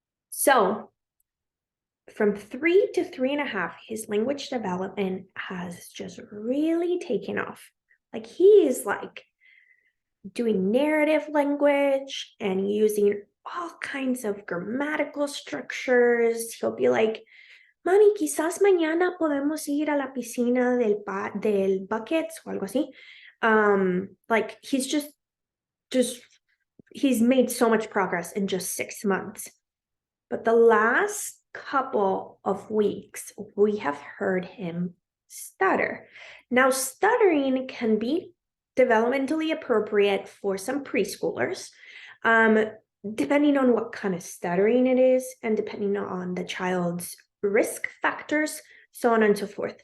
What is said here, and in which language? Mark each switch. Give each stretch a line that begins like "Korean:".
English: So from 3 to 3.5, his language development has just really taken off. Like he is like doing narrative language and using all kinds of grammatical structures.
Spanish: He'll be like, Mami, quizás mañana podemos ir a la piscina del buckets o algo así.
English: Like he's made so much progress in just 6 months. But the last couple of weeks, we have heard him stutter. Now, stuttering can be developmentally appropriate for some preschoolers, depending on what kind of stuttering it is and depending on the child's risk factors, so on and so forth.